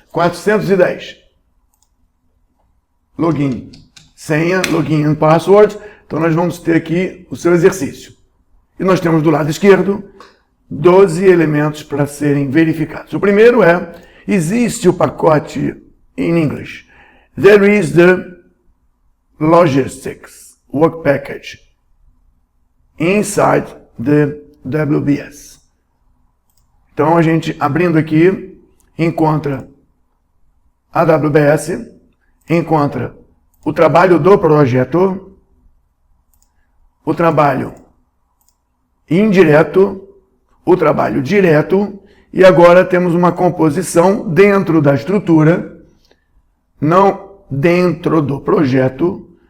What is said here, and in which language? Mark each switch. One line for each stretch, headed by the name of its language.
Portuguese: 410. Login, senha,
English: login and password.
Portuguese: Então nós vamos ter aqui o seu exercício. E nós temos do lado esquerdo 12 elementos para serem verificados. O primeiro é, existe o pacote
English: in English. There is the logistics work package inside the WBS.
Portuguese: Então a gente abrindo aqui encontra a WBS, encontra o trabalho do projeto, o trabalho indireto, o trabalho direto, e agora temos uma composição dentro da estrutura, não dentro do projeto.